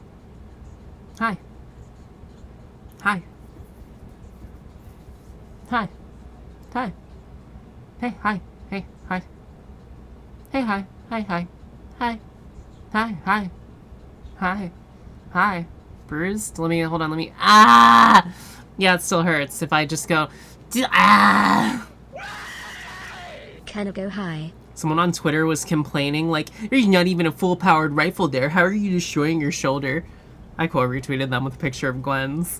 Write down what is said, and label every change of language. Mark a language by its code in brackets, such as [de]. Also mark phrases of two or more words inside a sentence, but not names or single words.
[en] Hi. Hi. Hi. Hi. Hey, hi. Hey, hi. Hey, hi. Hi, hi. Hi. Hi, hi. Hi. Hi. Bruised? Hold on, ah! Yeah, it still hurts if I just go, ah! Kind of go high. Someone on Twitter was complaining, like, there's not even a full-powered rifle there. How are you destroying your shoulder? I quote retweeted them with a picture of Gwen's.